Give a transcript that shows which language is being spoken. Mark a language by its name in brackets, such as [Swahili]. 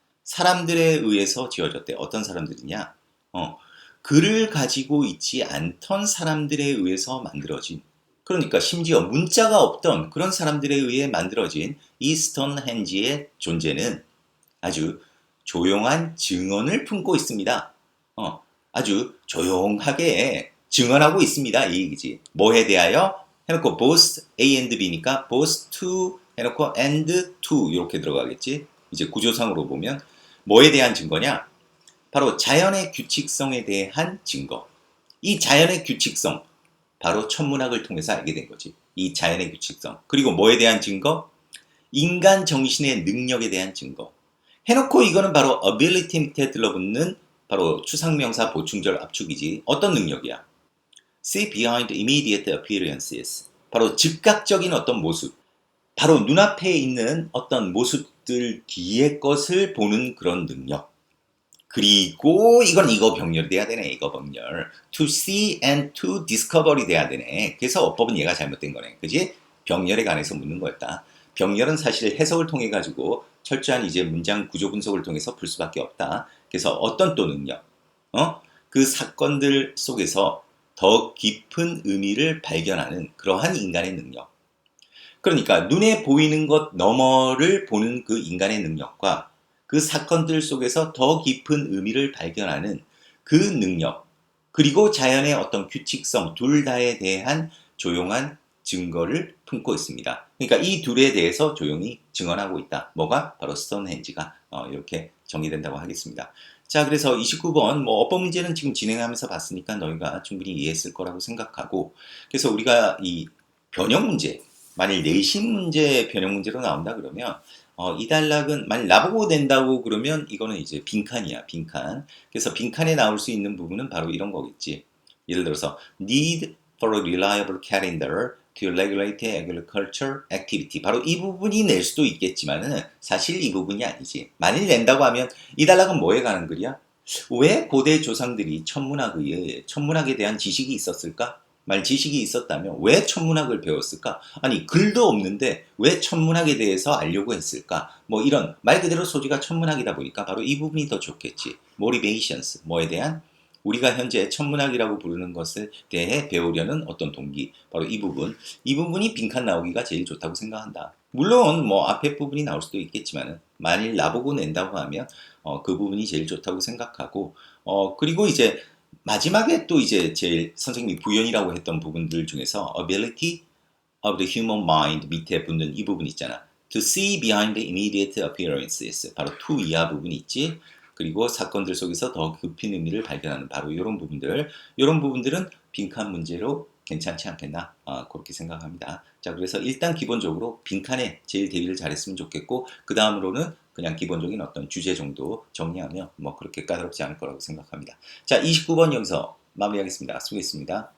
[Korean] 사람들에 의해서 지어졌대. 어떤 사람들이냐? 글을 가지고 있지 않던 사람들에 의해서 만들어진 그러니까 심지어 문자가 없던 그런 사람들에 의해 만들어진 이 스톤헨지의 존재는 아주 조용한 증언을 품고 있습니다. 아주 조용하게 증언하고 있습니다. 이 얘기지. 뭐에 대하여? 해놓고 both A and B니까 both to 해놓고 and to 이렇게 들어가겠지. 이제 구조상으로 보면 뭐에 대한 증거냐? 바로 자연의 규칙성에 대한 증거. 이 자연의 규칙성, 바로 천문학을 통해서 알게 된 거지. 이 자연의 규칙성. 그리고 뭐에 대한 증거? 인간 정신의 능력에 대한 증거. 해놓고 이거는 바로 ability 밑에 들러붙는 바로 추상명사 보충절 압축이지. 어떤 능력이야? [English] See behind immediate appearances. [Korean] 바로 즉각적인 어떤 모습. 바로 눈앞에 있는 어떤 모습들 뒤의 것을 보는 그런 능력. 그리고 이건 이거 병렬이 돼야 되네. 이거 병렬. [English] To see and to discover이 [Korean] 돼야 되네. 그래서 어법은 얘가 잘못된 거네. 그지? 병렬에 관해서 묻는 거였다. 병렬은 사실 해석을 통해 가지고 철저한 이제 문장 구조 분석을 통해서 풀 수밖에 없다. 그래서 어떤 또 능력, 그 사건들 속에서 더 깊은 의미를 발견하는 그러한 인간의 능력. 그러니까 눈에 보이는 것 너머를 보는 그 인간의 능력과 그 사건들 속에서 더 깊은 의미를 발견하는 그 능력, 그리고 자연의 어떤 규칙성 둘 다에 대한 조용한 증거를 품고 있습니다. 그러니까 이 둘에 대해서 조용히 증언하고 있다. 뭐가? 바로 스톤헨지가 이렇게 정의된다고 하겠습니다. 자, 그래서 29번 뭐 어법 문제는 지금 진행하면서 봤으니까 너희가 충분히 이해했을 거라고 생각하고, 그래서 우리가 이 변형 문제, 만일 내신 문제 변형 문제로 나온다 그러면 이 단락은 만일 나보고 낸다고 그러면 이거는 이제 빈칸이야, 빈칸. 그래서 빈칸에 나올 수 있는 부분은 바로 이런 거겠지. 예를 들어서 [English] need for a reliable calendar to regulate agriculture activity. [Korean] 바로 이 부분이 낼 수도 있겠지만은 사실 이 부분이 아니지. 만일 낸다고 하면 이 단락은 뭐에 관한 글이야? 왜 고대 조상들이 천문학에 대한 지식이 있었을까? 만약 지식이 있었다면 왜 천문학을 배웠을까? 아니, 글도 없는데 왜 천문학에 대해서 알려고 했을까? 뭐 이런 말 그대로 소지가 천문학이다 보니까 바로 이 부분이 더 좋겠지. motivations, 뭐에 대한 우리가 현재 천문학이라고 부르는 것에 대해 배우려는 어떤 동기, 바로 이 부분, 이 부분이 빈칸 나오기가 제일 좋다고 생각한다. 물론 뭐 앞에 부분이 나올 수도 있겠지만 만일 나보고 낸다고 하면 그 부분이 제일 좋다고 생각하고, 그리고 이제 마지막에 또 이제 제일 선생님이 부연이라고 했던 부분들 중에서 [English] ability of the human mind [Korean] 밑에 붙는 이 부분 있잖아. [English] To see behind the immediate appearances. [Korean] 바로 to 이하 부분이 있지. 그리고 사건들 속에서 더 깊은 의미를 발견하는 바로 이런 부분들은 빈칸 문제로 괜찮지 않겠나, 그렇게 생각합니다. 자, 그래서 일단 기본적으로 빈칸에 제일 대비를 잘했으면 좋겠고, 그 다음으로는 그냥 기본적인 어떤 주제 정도 정리하면 뭐 그렇게 까다롭지 않을 거라고 생각합니다. 자, 29번 여기서 마무리하겠습니다. 수고했습니다.